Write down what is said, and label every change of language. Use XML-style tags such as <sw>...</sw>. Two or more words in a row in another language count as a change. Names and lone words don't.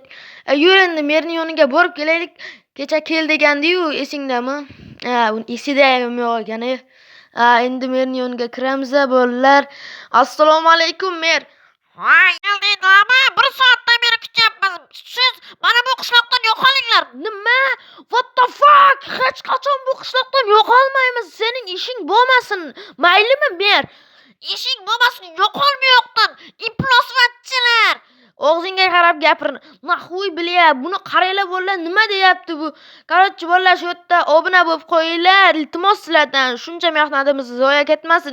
<uz>Yur endi merni yoniga borib kelaylik. Kecha kel degandi-yu, esingdami? Uni esida ham yo'q ekan. Endi merni yoniga kiramiz bo'llar. Assalomu alaykum mer. Voy, keldinglarmi? 1 soatdan beri kutyapmiz. Siz mana bu qishloqdan yo'qolinglar. Nima?</uz> <en>What the fuck?</en> <uz>Hech qachon bu qishloqdan yo'qolmaymiz. Sening ishing bo'lmasin. Maylimi mer? Ishing bo'lmasin, yo'qol bu yoqdan. Iflosvatchilar. Og'zingga qarab gapir.</uz> <ru>Nahuy bilya,</ru> <uz>buni qaranglar bo'llar, nima deyapti bu? Bo'llar, shu yerda obuna bo'lib qo'yinglar. Iltimos sizlardan, shuncha mehnatimiz zoya ketmasin.</uz>